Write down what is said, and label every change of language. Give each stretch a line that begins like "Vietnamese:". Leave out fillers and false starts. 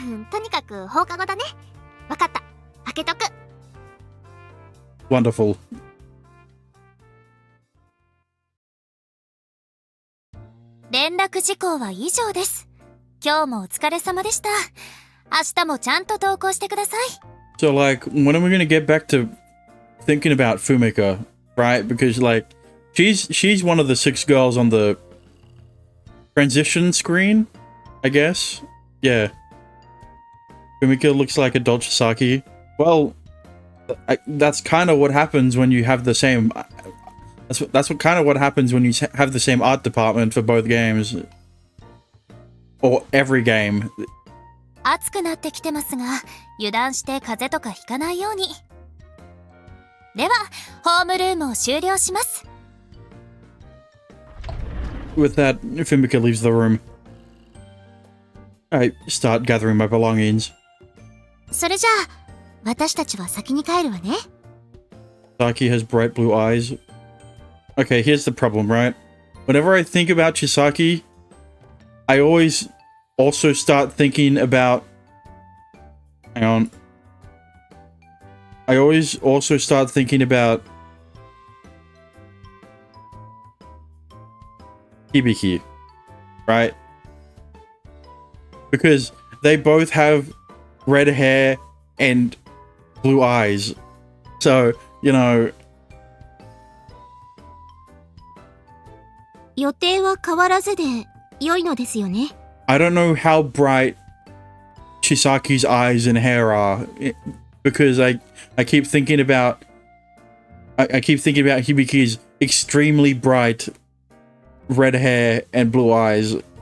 Japanese: とにかく放課後だね。わかった。開けとく。
English: Wonderful.
Japanese: 連絡事項は以上です。今日もお疲れ様でした。明日もちゃんと投稿してください。
English: So, like, when are we gonna get back to thinking about Fumika, right? Because, like, she's one of the 6 girls on the transition screen, I guess. Yeah. Fumika looks like a Dolchisaki. Well, that's kind of what happens when you have the same... That's what kind of what happens when you have the same art department for both games. Or every game.
Japanese: 暑くなってきてますが、油断して風邪とかひかないように。では、ホームルームを終了します。
English: With that, Fumika leaves the room. I start gathering my belongings.
Japanese: それじゃあ、私たちは先に帰るわね。
English: Chisaki has bright blue eyes. Okay, here's the problem, right? Whenever I think about Chisaki, I always also start thinking about... Hang on. I always also start thinking about... Hibiki, right? Because they both have red hair and blue eyes. So, you know...
Japanese: 予定は変わらずで良いのですよね。
English: I don't know how bright Chisaki's eyes and hair are because I keep thinking about Hibiki's extremely bright red hair and blue eyes.